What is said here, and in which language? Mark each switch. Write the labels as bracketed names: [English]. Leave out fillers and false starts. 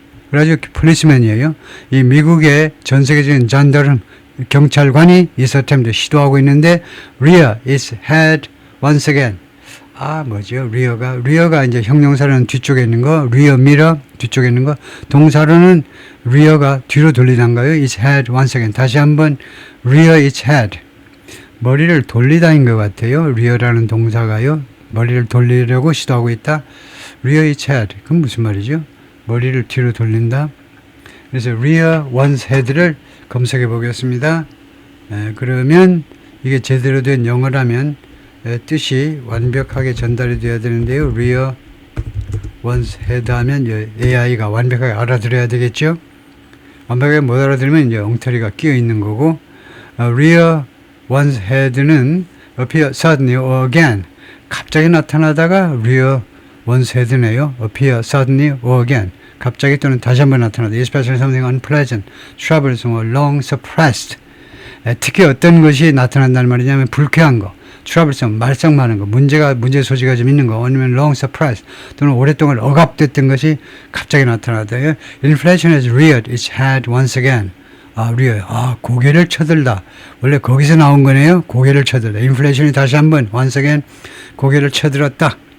[Korean] 그래가지고 폴리스맨이에요. 이 미국의 전 세계적인 잔다름 경찰관이 이 attempt 시도하고 있는데 [English] rear is head once again. [Korean] 리어가 이제 형용사로는 뒤쪽에 있는 거, 리어 미러 뒤쪽에 있는 거, 동사로는 리어가 뒤로 돌리단가요? [English] It's head once again. [Korean] 다시 한번 [English] rear its head. [Korean] 머리를 돌리다인 것 같아요. 리어라는 동사가요. 머리를 돌리려고 시도하고 있다. [English] rear its head. [Korean] 그건 무슨 말이죠? 머리를 뒤로 돌린다. 그래서 rear one's head를 검색해 보겠습니다. 그러면 이게 제대로 된 영어라면 뜻이 완벽하게 전달이 돼야 되는데요. rear one's head 하면 AI가 완벽하게 알아들어야 되겠죠. 완벽하게 못 알아들으면 이제 엉터리가 끼어 있는 거고, rear one's head는 [English] appear suddenly or again, [Korean] 갑자기 나타나다가 rear one's head네요. [English] appear suddenly or again, [Korean] 갑자기 또는 다시 한번 나타나다. [English] especially something unpleasant, troublesome or long suppressed. [Korean] 특히 어떤 것이 나타난다는 말이냐면 불쾌한 거, troublesome, 말썽 많은 거, 문제 소지가 좀 있는 거, 아니면 [English] long suppressed, [Korean] 또는 오랫동안 억압됐던 것이 갑자기 나타나다. [English] Inflation has reared its head once again. [Korean] 고개를 쳐들다. 원래 거기서 나온 거네요. 고개를 쳐들다. 인플레이션이 다시 한번 [English] once again [Korean] 고개를 쳐들었다.